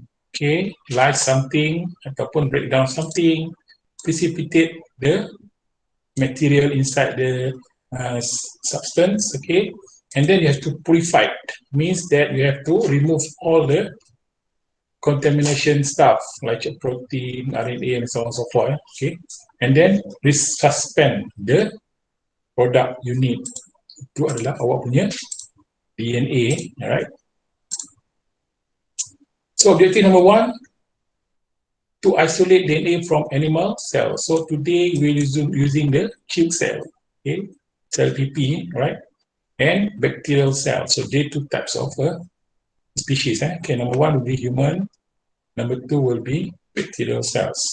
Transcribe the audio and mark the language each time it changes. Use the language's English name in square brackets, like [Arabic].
[English] Okay, lyse something ataupun break down something, precipitate the material inside the substance. Okay, and then you have to purify it. Means that you have to remove all the contamination stuff like protein, RNA, and so on and so forth. Okay, and then resuspend the product you need. [Malay] Itu adalah awak punya DNA, alright. [English] So objective number 1, to isolate DNA from animal cells. So today we're using the chick cell, okay, cell PP, right, and bacterial cells. So there are 2 types of species. Okay, number 1 will be human, number 2 will be bacterial cells.